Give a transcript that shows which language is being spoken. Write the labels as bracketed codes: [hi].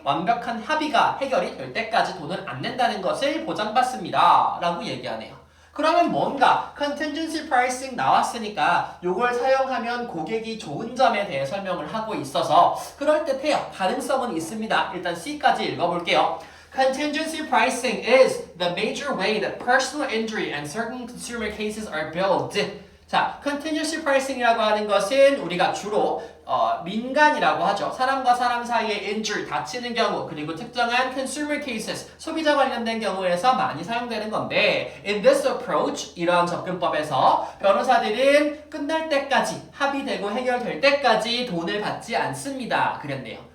[ko] 완벽한 합의가 해결이 될 때까지 돈을 안 낸다는 것을 보장받습니다 라고 얘기하네요. 그러면 뭔가 contingency pricing 나왔으니까 이걸 사용하면 고객이 좋은 점에 대해 설명을 하고 있어서 그럴듯해요. 가능성은 있습니다. 일단 C까지 읽어볼게요. [en] Contingency pricing is the major way that personal injury and certain consumer cases are billed. [ko] 자, contingency pricing이라고 하는 것은 우리가 주로 민간이라고 하죠. 사람과 사람 사이에 injury, 다치는 경우, 그리고 특정한 consumer cases, 소비자 관련된 경우에서 많이 사용되는 건데 [en] in this approach, [ko] 이러한 접근법에서 변호사들은 끝날 때까지, 합의되고 해결될 때까지 돈을 받지 않습니다. 그랬네요.